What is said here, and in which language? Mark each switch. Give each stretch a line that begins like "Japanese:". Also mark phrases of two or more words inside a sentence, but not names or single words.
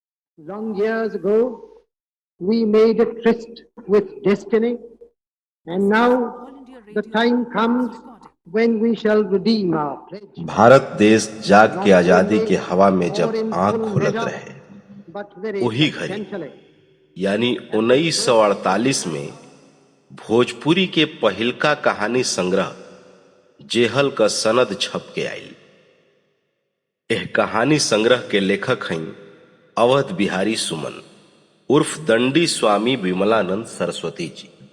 English: Long years ago, we made a tryst with destiny, and now the time comes when we shall redeem our pledge.
Bhojpuri: भारत देश जाग के
English: Not
Bhojpuri: आजादी
English: only
Bhojpuri: के हवा में
English: or
Bhojpuri: जब
English: in
Bhojpuri: आंख
English: full
Bhojpuri: खुलत
English: measure,
Bhojpuri: रहे,
English: but very
Bhojpuri: वही घड़ी
English: substantially.
Bhojpuri: यानी 1948 में भोजपुरी के पहिलका कहानी संग्रह जेहल का सनद छप के आयल। एह कहानी संग्रह के लेखक हैं अवध बिहारी सुमन उर्फ दंडी स्वामी विमलानंद सरस्वती जी।